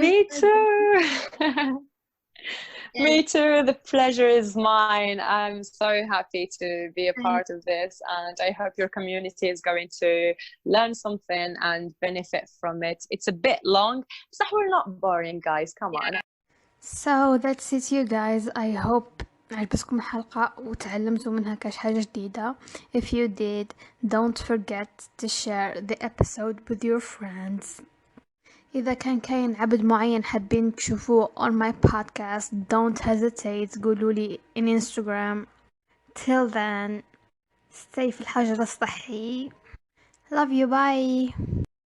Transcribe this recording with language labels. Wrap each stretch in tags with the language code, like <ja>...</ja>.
<en>Me too. Me too. The pleasure is mine. I'm so happy to be a part of this, and I hope your community is going to learn something and benefit from it. It's a bit long, but we're not boring, guys. Come on. So that's it, you guys. I hope</en> <ar>عجبتكم الحلقة وتعلمتوا منها كاش حاجة جديدة.</ar> <en>If you did, don't forget to share the episode with your friends.</en> <ar>إذا كاين عبد معين حابين تشوفوه</ar> <en>on my podcast, don't hesitate</en> <ar>قولولي</ar> <en>in Instagram. Till then, stay</en> <ar>في الحجر الصحي.</ar> <en>Love you, bye.</en>